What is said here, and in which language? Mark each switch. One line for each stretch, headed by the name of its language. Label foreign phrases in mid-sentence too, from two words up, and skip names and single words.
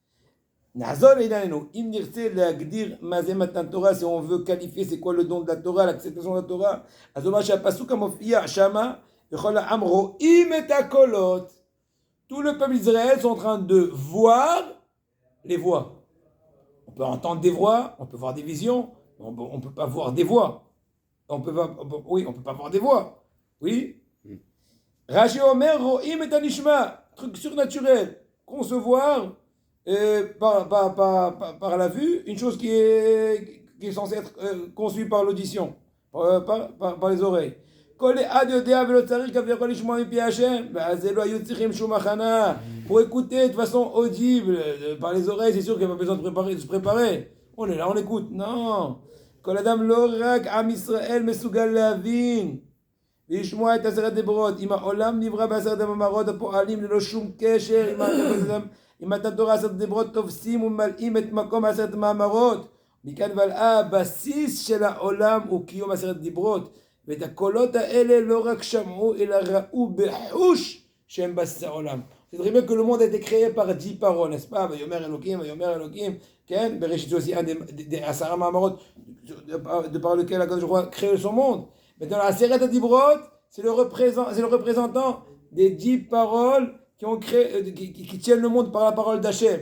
French: Si on veut qualifier c'est quoi le don de la Torah, l'acceptation de la Torah, tout le peuple d'Israël sont en train de voir les voix. On peut entendre des voix, on peut voir des visions, on peut pas voir des voix. On peut pas voir des voix. Oui.
Hebrew: רש"י אומר רואים את הנשמע,
French: truc surnaturel, concevoir par la vue une chose qui est censée être conçue par l'audition, par les oreilles. Pour écouter de façon audible par les oreilles, c'est sûr qu'il n'y a pas besoin de se préparer. On est là, on écoute. Non.
Hebrew: כל אדם לא רק עם ישראל מסוגל להבין ולשמוע את עשרת דיברות. אם העולם נברא בעשרת המאמרות הפועלים ללא שום קשר עם מתן תורה עשרת דיברות תופסים וממלאים את מקום עשרת המאמרות. מכאן והלאה הבסיס של העולם הוא קיום עשרת דיברות. ואת הקולות האלה לא רק שמעו אלא ראו בחוש שהם בסיס העולם.
French: C'est très bien que le monde a été créé par 10 paroles, n'est-ce pas?
Hebrew: ויאמר אלוהים, כן, בראשית,
French: c'est aussi un des
Hebrew: עשרה מאמרות
French: de par lequel
Hebrew: הקדוש ברוך הוא
French: a créé son monde. Mais dans la
Hebrew: עשרת הדיברות,
French: c'est le représentant des 10 paroles qui ont créé, qui tiennent le monde par la parole d'Hachem.